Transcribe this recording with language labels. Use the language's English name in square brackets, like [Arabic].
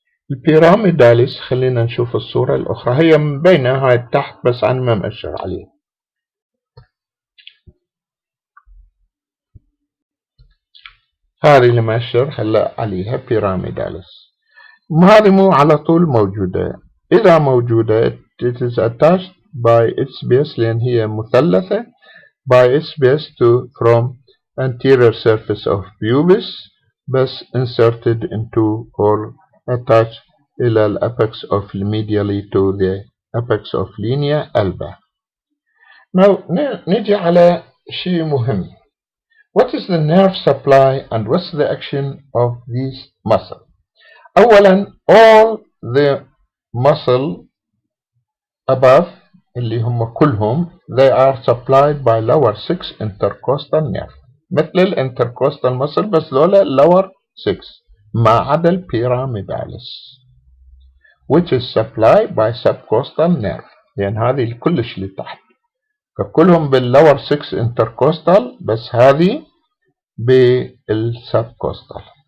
[Arabic] البيراميداليس خلينا نشوف الصورة الأخرى، هي مبينة هاي تحت بس أنا ما مأشر عليه. هذه اللي مأشر هلا عليها بيراميداليس. هذه مو على طول موجودة، إذا موجودة [English] it is attached by its base [Arabic] لأن هي مثلثة [English] by its base to from anterior surface of pubis بس inserted into or attached [Arabic] إلى ال [English] apex of medially to the apex of linea alba. [Arabic] Now نجي على شيء مهم. [English] What is the nerve supply and what's the action of these muscle? [Arabic] أولا [English] all the muscle above [Arabic] اللي هم كلهم [English] they are supplied by lower 6 intercostal nerve [Arabic] مثل الانتركوستال [English] muscle بس لولا lower 6 [Arabic] ما عدا البيراميداليس [English] which is supplied by subcostal nerve [Arabic] لأن هذه كلش اللي تحت فكلهم بالlower 6 intercostal بس هذه بالسبكوستال.